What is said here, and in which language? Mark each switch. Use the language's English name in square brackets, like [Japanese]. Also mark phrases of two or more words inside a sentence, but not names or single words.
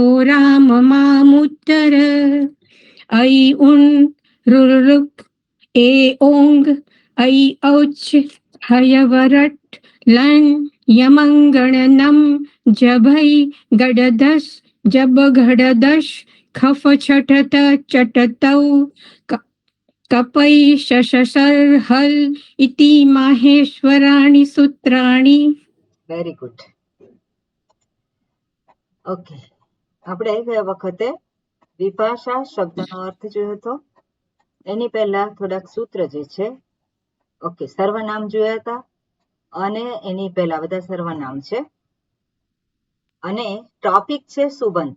[Sanskrit] राम मामुत्तर ऐ उन् रुरुक् ए ओङ् ऐ औच् हयवरट् लन् यमङ्गणनं जभै गडदस् जबघडदश् खफ छटत चटतौ कपै शशर्हल इति माहेश्वराणि सूत्राणि. [English] Very good. [Gujarati] ઓકે, આપણે ગયા વખતે વિભાષા શબ્દનો અર્થ જોયો હતો. એની પહેલા થોડાક સૂત્ર જે છે, ઓકે, સર્વનામ જોયા હતા અને એની પહેલા બધા સર્વનામ છે અને ટોપિક છે સુબંત.